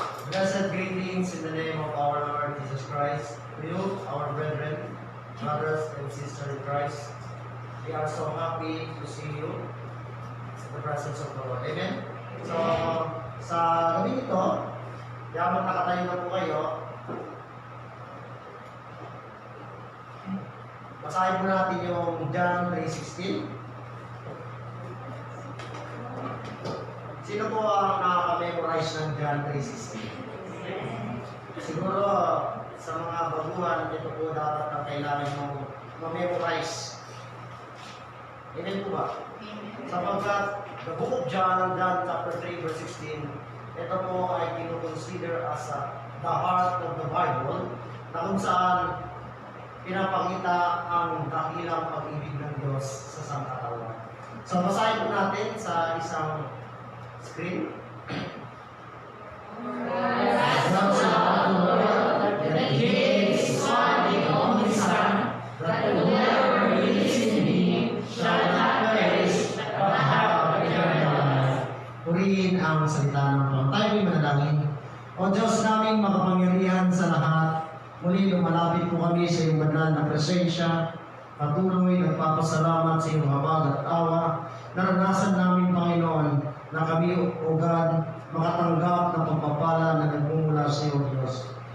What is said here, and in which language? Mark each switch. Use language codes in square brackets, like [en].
[en] Blessed greetings in the name of our Lord Jesus Christ. To you, our brethren, brothers and sisters in Christ, we are so happy to see you in the presence of the Lord. Amen? [tl] So, sa gabi ito, yaman nakatayo na po kayo. Basahin po natin yung John 3:16. Sino po ang nakaka-memorize ng John 3:16? Siguro sa mga baguhan, ito po dapat na kailangan mong ma-memorize. Amen po ba? Sapagkat [en] the book of John chapter 3 verse 16, [tl] ito po ay kinukonsider as the heart of the Bible, na kung saan pinapakita ang dakilang pag-ibig ng Diyos sa sangkatauhan. So basahin po natin sa isang screen. [en] God so loved the world that He gave His one and only Son, that whoever believes in Him shall not perish but have eternal life. [tl] Purihin ang salita ng Panginoon. Tayo ay manalangin. O Diyos naming makapangyarihan sa lahat, muli lumalapit po kami sa iyong banal na presensya. Patuloy nagpapasalamat sa iyong habag at awa. Naranasan namin, Panginoon, na kami ugad makatanggap ng pagpapala na nagmumula sa iyo, Diyos.